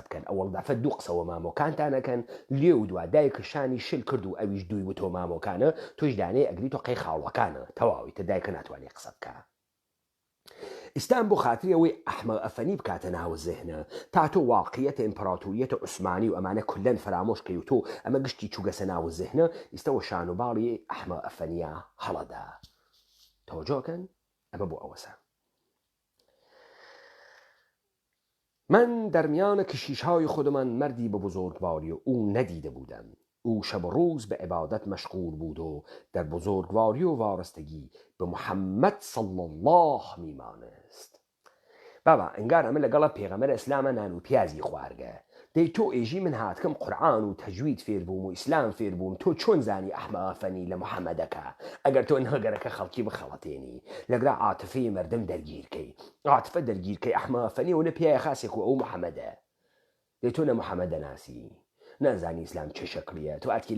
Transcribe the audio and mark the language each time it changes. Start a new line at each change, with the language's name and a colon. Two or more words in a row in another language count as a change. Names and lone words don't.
Southern Kurdish: بکەن ئەوەڵدافە دوو قسەوە مامۆکانتانەکەن لێ و دوا دایکە شانی شل کرد و ئەویش دووی و تۆ مامۆکانە تۆش دانێ ئەگری تۆ قەی خاڵۆکانە تەواوی تە دایکە ناتوانێت قسە بکە ئێستان بۆ خاتری ئەوەی ئەحمەد ئەفەنی بکاتە ناو زەهنە تا تۆ واقعیەتە ئیمپراتوریەتە عوسمانی و ئەمانە کولەن فرامۆشکەی و تۆ ئەمە گشتی چووگەسە ناو زەهنە ئێستەوە شان و باڵی ئەحمەد ئەفەنیە هەڵەدا تەوەجۆکەن ئەمە بۆ ئەوەسە
Persian: من در میان کشیشهای خودمان مردی به بزرگواری او ندیده بودم او شب و روز به عبادت مشغول بود و در بزرگواری و وارستگی به محمد
Arabic: صلی الله
Persian: میمانست
Southern Kurdish: بابا انگار ئەمە لەگەڵە پێغەمبەر ئیسلامە نان و پیازی خوارگە دەی تۆ ئێژی من هاتکەم قورئان و تەجوید فێر بووم و ئیسلام فێر بووم تۆ چۆن زانی ئەحمەد ئەفەنی لە محەممەدەکە ئەگەر تۆ نەگەرەکە خەڵکی بخەڵەتێنی لەگرا عاتفەی مەردم دەرگیرکەی عاتفە دەرگیرکەی ئەحمەد ئەفەنی و نە پیایە خاسێک و ئەو محەممەدە دەی تۆ نە محەممەدە ناسی نازانی ئیسلام چه شکلیە تۆ